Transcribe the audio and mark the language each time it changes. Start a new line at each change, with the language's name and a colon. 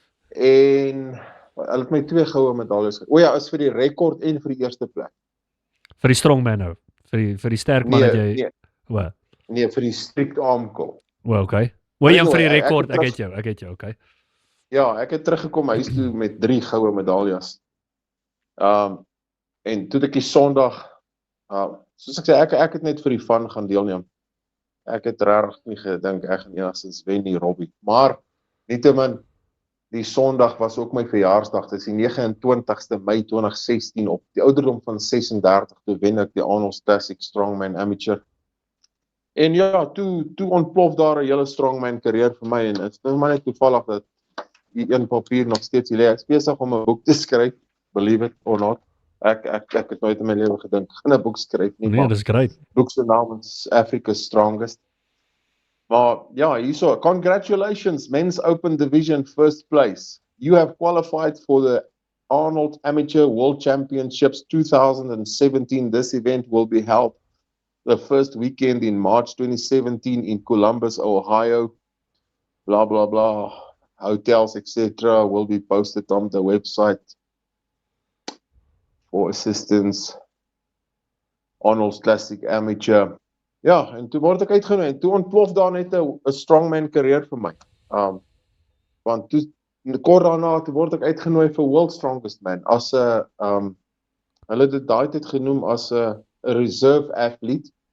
Afrikaans: En hulle het my 2 goue medaljes. Is vir die rekord en vir die eerste plek. Vir die strongman nou. Vir die sterk man dat jy Nee, vir die strict armkel. Okay. Jy vir die rekord, ek het jou, okay. Ja, ek het teruggekom huis toe met 3 goue medaljes. En toe ek die Sondag, soos ek sê, ek het net vir die fun gaan deelneem. Ek het regtig nie gedink ek gaan enigstens wen nie, Robbie. Maar nietemin, die Sondag was ook my verjaarsdag. Dit is die 29ste Mei 2016 op die ouderdom van 36 toe wen ek die Arnold Classic Strongman Amateur. En ja, toe ontplof daar 'n hele strongman carrière vir my en dit is maar net toevallig dat die een papier nog steeds hier lê. Ek is besig om 'n boek te skryf,
English: believe it or not.
Afrikaans: Ek het nooit in my lewe gedink ek gaan 'n boek skryf nie. Nee, dis great. Boek se naam is Africa's Strongest. Maar ja, hierso,
English: congratulations, men's open division first place. You have qualified for the Arnold Amateur World Championships 2017. This event will be held the first weekend in March 2017 in Columbus, Ohio. Blah, blah, blah. Hotels, etc. will be posted on the website for assistance. Arnold's Classic Amateur.
Afrikaans: Ja, en toe word ek uitgenooi en toe ontplof daar net 'n strongman carrière vir my. Want toe kort daarna toe word ek uitgenooi vir World Strongest Man as 'n hulle het dit daai tyd genoem as 'n reserve athlete.